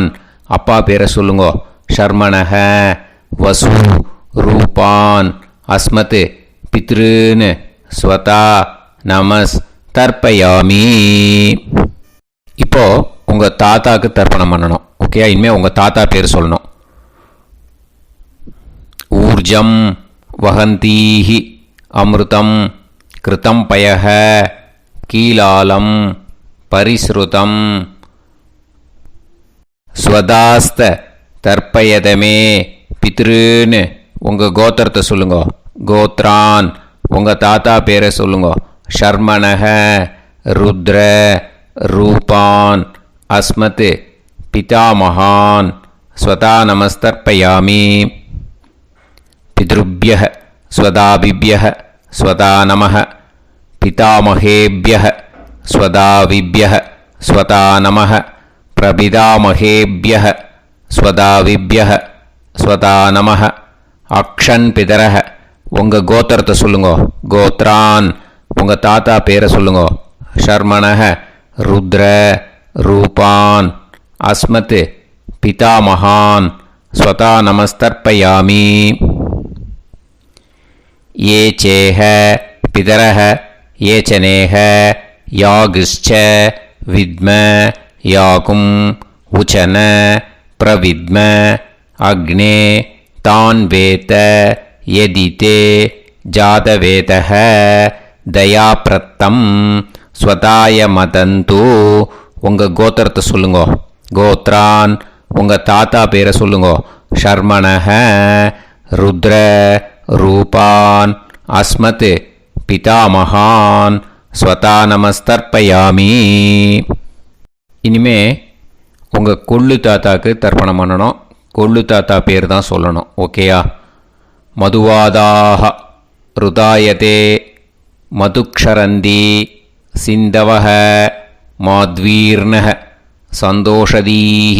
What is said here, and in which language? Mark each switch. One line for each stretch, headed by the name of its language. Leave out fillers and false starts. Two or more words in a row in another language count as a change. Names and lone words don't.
Tamil: அப்பா பேரை சொல்லுங்கோ,
Sanskrit: शर्मणः वसु रूपान् अस्मत् पितॄन् स्वधा नमस् तर्पयामि.
Tamil: இப்போ உங்கள் தாத்தாக்கு தர்ப்பணம் பண்ணணும். ஓகே, இனிமேல் உங்கள் தாத்தா பேர் சொல்லணும்.
Sanskrit: ऊर्जं वहन्तीः अमृतं घृतं पयः कीलालं परिस्रुतं स्वधास्थ तर्पयत मे पितॄन्
Tamil: உங்கள் கோத்திரத்தை சொல்லுங்கோ, கோத்ரான். உங்கள் தாத்தா பேரை சொல்லுங்கோ,
Sanskrit: शर्मणः रुद्र रूपान् अस्मत् पितामहान् स्वधा नमस्तर्पयामि. पितृभ्यः स्वधाविभ्यः स्वधा नमः पितामहेभ्यः स्वधाविभ्यः स्वधा नमः प्रपितामहेभ्यः स्वधाविभ्यः स्वधा नमः. अक्षन् पितरः
Tamil: உங்கள் கோத்திரத்தை சொல்லுங்கோ, கோத்ரான். உங்கள் தாத்தா பேரை சொல்லுங்கோ,
Sanskrit: शर्मणः रुद्र रूपान् अस्मत् पितामहान् स्वधा नमस्तर्पयामि. ये चेह पितरः ये च नेह यागश्च विद्म याकुं उचन प्रविद्म अग्ने तान् वेत यदिते जातवेतः दयाप्रत्तं स्वताय मदन्तु.
Tamil: உங்கள் கோத்திரத்தை சொல்லுங்கோ, கோத்ரான். உங்கள் தாத்தா பேரை சொல்லுங்கோ,
Sanskrit: शर्मणः रुद्र रूपान् अस्मत् पितामहान् स्वधा नमस्तर्पयामि.
Tamil: இனிமே உங்கள் கொள்ளு தாத்தாக்கு தர்ப்பணம் பண்ணணும். கொள்ளு தாத்தா பேர் தான் சொல்லணும். ஓகேயா?
Sanskrit: मधुवाता ऋतायते मधुक्षरन्ति सिन्धवः माध्वीर्नः सन्त्वोषधीः.